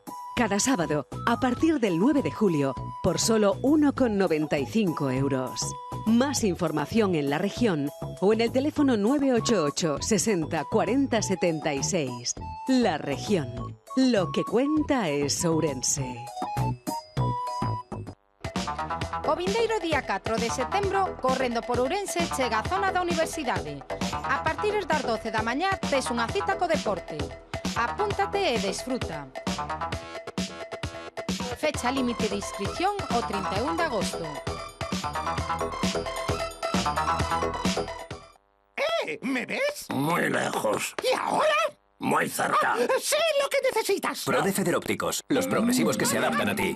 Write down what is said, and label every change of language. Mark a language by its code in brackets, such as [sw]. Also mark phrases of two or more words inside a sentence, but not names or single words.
[es] Cada sábado, a partir del 9 de julio, por solo 1,95 euros. Más información en la región o en el teléfono 988 60 40 76. La región. Lo que cuenta es Ourense. [gl] O vindeiro día 4 de setembro, correndo por Ourense, chega a zona da Universidade. A partir das 12 da mañá, tes unha cita co deporte. Apúntate e desfruta. [es] Fecha límite de inscripción [gl] o 31 de agosto. [es] ¿Me ves? Muy lejos. ¿Y ahora? Muy cerca. Sé lo que necesitas. Pro de Federópticos, los progresivos que se adaptan a ti.